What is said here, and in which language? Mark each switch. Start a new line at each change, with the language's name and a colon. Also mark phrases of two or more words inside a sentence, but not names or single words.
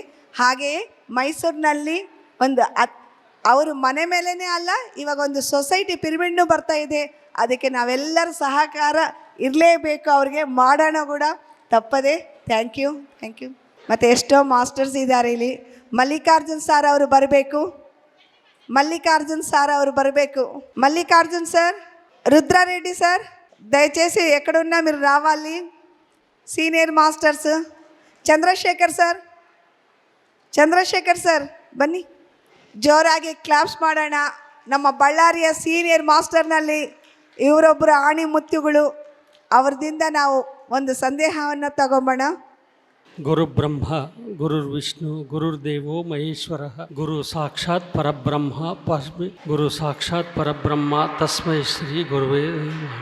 Kannada: ಹಾಗೆಯೇ ಮೈಸೂರಿನಲ್ಲಿ ಒಂದು ಅವರು ಮನೆ ಮೇಲೇ ಅಲ್ಲ, ಇವಾಗ ಒಂದು ಸೊಸೈಟಿ ಪಿರಮಿಡ್ನು ಬರ್ತಾ ಇದೆ. ಅದಕ್ಕೆ ನಾವೆಲ್ಲರ ಸಹಕಾರ ಇರಲೇಬೇಕು. ಅವ್ರಿಗೆ ಮಾಡೋಣ ಕೂಡ ತಪ್ಪದೆ.
English: thank you.
Kannada: ಮತ್ತು ಎಷ್ಟೋ ಮಾಸ್ಟರ್ಸ್ ಇದ್ದಾರೆ ಇಲ್ಲಿ. ಮಲ್ಲಿಕಾರ್ಜುನ್ ಸಾರ್ ಅವರು ಬರಬೇಕು.
Telugu: మల్లికార్జున్ సార్, రుద్రారెడ్డి సార్, దయచేసి ఎక్కడున్నా మీరు రావాలి.
English: senior masters
Kannada: ಚಂದ್ರಶೇಖರ್ ಸರ್ ಬನ್ನಿ. ಜೋರಾಗಿ ಕ್ಲಾಪ್ಸ್ ಮಾಡೋಣ. ನಮ್ಮ ಬಳ್ಳಾರಿಯ ಸೀನಿಯರ್ ಮಾಸ್ಟರ್ನಲ್ಲಿ ಇವರೊಬ್ಬರು ಆಣಿ ಮುತ್ತುಗಳು. ಅವರದಿಂದ ನಾವು ಒಂದು ಸಂದೇಹವನ್ನು ತಗೊಂಬೋಣ.
Sanskrit: ಗುರು ಬ್ರಹ್ಮ ಗುರುರ್ ವಿಷ್ಣು ಗುರುರ್ದೇವೋ ಮಹೇಶ್ವರ ಗುರು ಸಾಕ್ಷಾತ್ ಪರಬ್ರಹ್ಮ ತಸ್ಮೈ ಶ್ರೀ ಗುರುವೇ ನಮಃ.